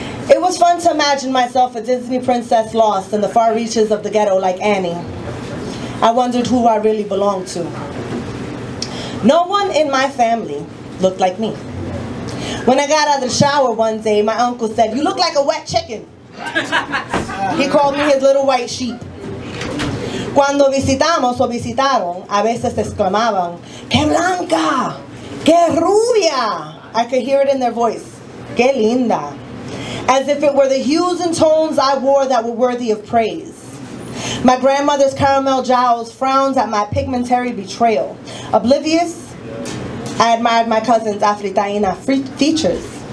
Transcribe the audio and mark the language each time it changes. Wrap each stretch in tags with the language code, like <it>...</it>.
<en>It was fun to imagine myself a Disney princess lost in the far reaches of the ghetto like Annie. I wondered who I really belonged to. No one in my family looked like me. When I got out of the shower one day, my uncle said, "You look like a wet chicken." He called me his little white sheep.</en> <es>Cuando visitamos o visitaron, a veces exclamaban, "¡Qué blanca! ¡Qué rubia!"</es> <en>I could hear it in their voice.</en> <es>"Qué linda!"</es> <en>As if it were the hues and tones I wore that were worthy of praise. My grandmother's caramel jowls frowned at my pigmentary betrayal. Oblivious, I admired my cousin's Afritaina features.</en>